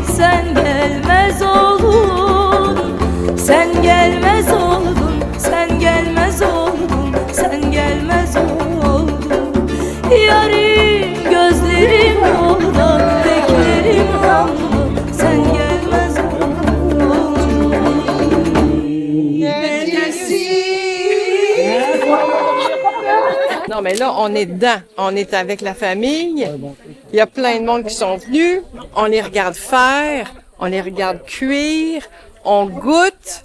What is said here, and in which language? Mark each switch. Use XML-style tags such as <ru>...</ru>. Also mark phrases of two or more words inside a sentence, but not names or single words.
<tr>Sen gelmez oldun. Sen gelmez oldun. Sen gelmez oldun. Sen gelmez oldun. Yarim gözlerim yolda beklerim ama sen gelmez oldun.</tr> <fr>Non, mais là, on est dedans. On est avec la famille. Il y a plein de monde qui sont venus. On les regarde faire. On les regarde cuire. On goûte.</fr>